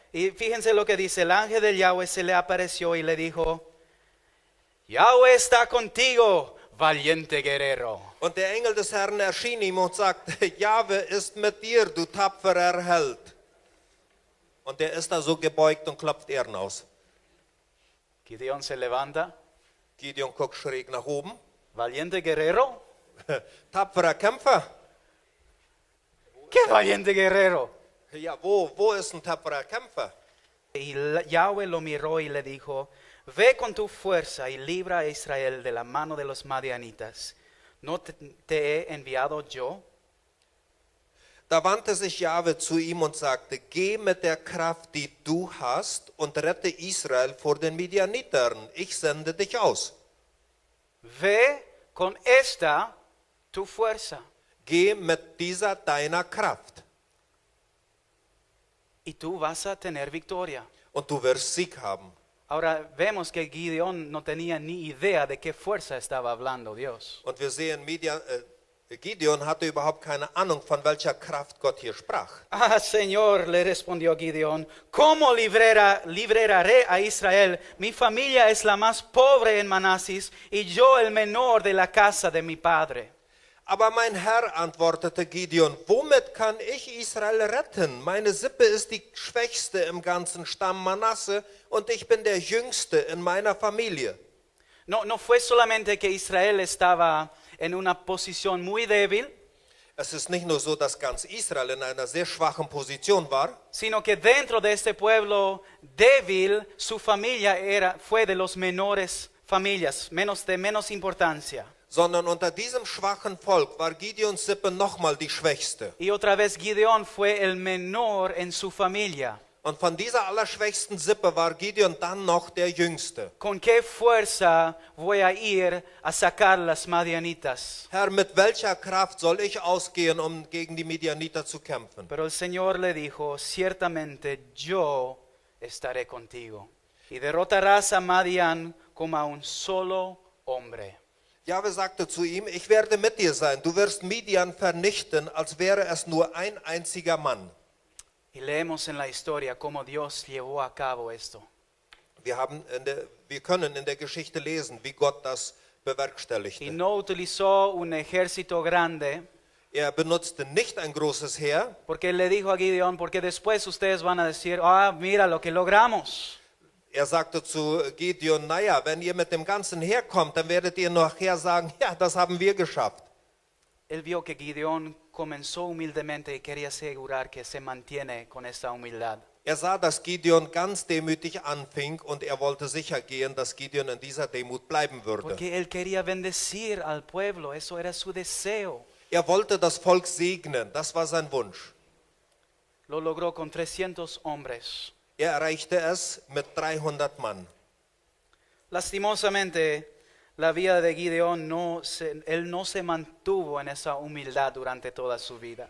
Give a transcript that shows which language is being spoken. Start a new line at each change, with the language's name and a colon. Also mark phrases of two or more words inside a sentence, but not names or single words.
Spanish: Y fíjense lo que dice, el ángel del Yahweh se le apareció y le dijo, Yahweh está contigo, valiente guerrero.
German: Und der Engel des Herrn erschien ihm und sagte, Jahwe ist mit dir, du tapferer Held. Und er ist da so gebeugt und klopft Ähren aus.
Spanish: Gideón se levanta,
German: Gideon guckt schräg nach oben.
Spanish: valiente guerrero.
German: Tapferer Kämpfer.
Spanish: ¿Qué valiente guerrero?
German: Ja, wo ist ein tapferer Kämpfer?
Spanish: Y Yahweh lo miró y le dijo, ve con tu fuerza y libra a Israel de la mano de los madianitas. ¿No te he enviado yo?
German: Da wandte sich Jahwe zu ihm und sagte, geh mit der Kraft, die du hast, und rette Israel vor den Midianitern. Ich sende dich aus.
Spanish: Ve con esta tu fuerza
German: Geh mit dieser deiner Kraft
Spanish: y tú vas a tener victoria.
German: und du wirst Sieg haben.
Spanish: Ahora vemos que Gideón no tenía ni idea de qué fuerza estaba hablando Dios.
German: Und wir sehen, Gideon hatte überhaupt keine Ahnung, von welcher Kraft Gott hier sprach.
Spanish: Ah, Señor, le respondió Gideón, ¿cómo libraré a Israel? Mi familia es la más pobre en Manasis y yo el menor de la casa de mi padre.
German: Aber mein Herr, antwortete Gideon, womit kann ich Israel retten? Meine Sippe ist die schwächste im ganzen Stamm Manasse und ich bin der Jüngste in meiner Familie.
Spanish: No fue solamente que Israel estaba en una posición muy débil,
German: Es ist nicht nur so, dass ganz Israel in einer sehr schwachen Position war,
Spanish: sino que dentro de este pueblo débil, su familia fue de los menores familias, de menos importancia.
German: sondern unter diesem schwachen Volk war Gideons Sippe nochmal die schwächste.
Spanish: Y otra vez Gideón fue el menor en su familia.
German: Und von dieser allerschwächsten Sippe war Gideon dann noch der Jüngste.
Spanish: ¿Con qué fuerza voy a ir a sacar las madianitas?
German: Herr, mit welcher Kraft soll ich ausgehen, um gegen die Midianiter zu kämpfen?
Spanish: Pero el Señor le dijo, ciertamente yo estaré contigo y derrotarás a Madián como a un solo hombre.
German: Jahwe sagte zu ihm, ich werde mit dir sein. Du wirst Midian vernichten, als wäre es nur ein einziger Mann.
Spanish: Y leemos en la historia cómo Dios llevó a cabo esto.
German: Wir können in der Geschichte lesen, wie Gott das
Spanish: Y
German: bewerkstelligte.
Spanish: no utilizó un ejército grande,
German: Er benutzte nicht ein großes Heer,
Spanish: porque le dijo a Gideón, porque después ustedes van a decir, ah, mira lo que logramos.
German: er sagte zu Gideon, naja, wenn ihr mit dem ganzen Heer kommt, dann werdet ihr nachher sagen, ja, das haben wir geschafft.
Spanish: Él vio que Gideón comenzó humildemente y quería asegurar que se mantiene con esta humildad.
German: Er sah, dass Gideon ganz demütig anfing und er wollte sicher gehen, dass Gideon in dieser Demut bleiben würde.
Spanish: Porque él quería bendecir al pueblo, eso era su deseo.
German: Er wollte das Volk segnen, das war sein Wunsch.
Spanish: Lo logró con 300 hombres.
German: Er erreichte es mit 300 Mann.
Spanish: Lastimosamente, la vida de Gideón él no se mantuvo en esa humildad durante toda su vida.